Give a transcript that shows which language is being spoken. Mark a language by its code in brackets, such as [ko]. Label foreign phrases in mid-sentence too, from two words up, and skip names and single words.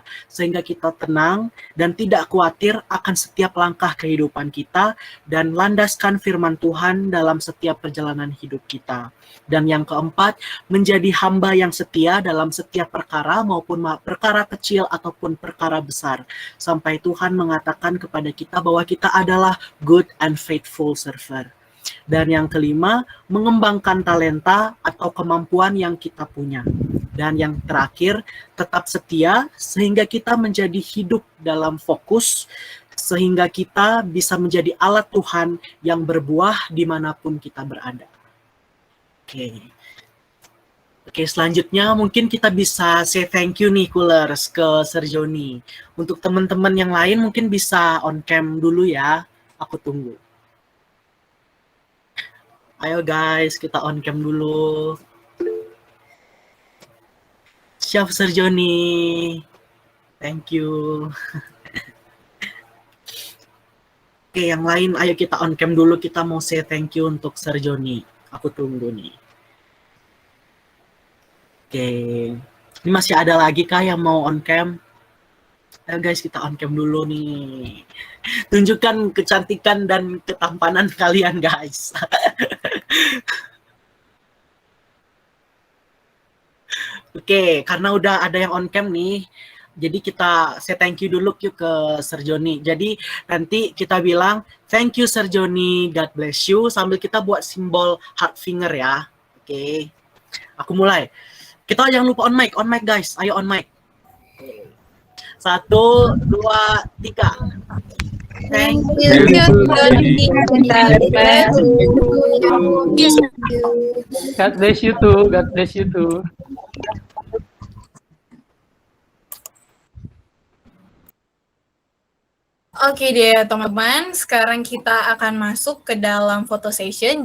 [id] Sehingga kita tenang dan tidak khawatir akan setiap langkah kehidupan kita dan landaskan firman Tuhan dalam setiap perjalanan hidup kita. Dan yang keempat, menjadi hamba yang setia dalam setiap perkara maupun perkara kecil ataupun perkara besar. Sampai Tuhan mengatakan kepada kita bahwa kita adalah [en] good and faithful servant. [id] Dan yang kelima, mengembangkan talenta atau kemampuan yang kita punya. Dan yang terakhir, tetap setia sehingga kita menjadi hidup dalam fokus, sehingga kita bisa menjadi alat Tuhan yang berbuah dimanapun kita berada. Oke, selanjutnya mungkin kita bisa [en] say thank you [id] nih Coolers ke Sir Joni. Untuk teman-teman yang lain mungkin bisa [en] on cam [id] dulu ya, aku tunggu. Ayo guys, kita [en] on cam [id] dulu. Siap Sir Joni. [en] Thank you. [id] Oke, yang lain ayo kita [en] on cam [id] dulu, kita mau [en] say thank you [id] untuk Sir Joni. Aku tunggu nih. Oke. Ini masih ada lagi kah yang mau [en] on cam? [id] Ayo guys, kita [en] on cam [id] dulu nih. Tunjukkan kecantikan dan ketampanan kalian guys. Oke, karena udah ada yang [en] on cam [id] nih, jadi kita [en] say thank you [id] dulu yuk ke Sir Joni. Jadi nanti kita bilang [en] thank you Sir Joni, God bless you, [id] sambil kita buat simbol [en] heart finger [id] ya. Oke, aku mulai. Kita jangan lupa [en] on mic [id] guys, ayo [en] on mic. [id] 1, 2, 3. [en] Thank you, Joni. God bless you too. God bless you too. [id] Oke deh teman-teman, sekarang kita akan masuk ke dalam [en] photo session.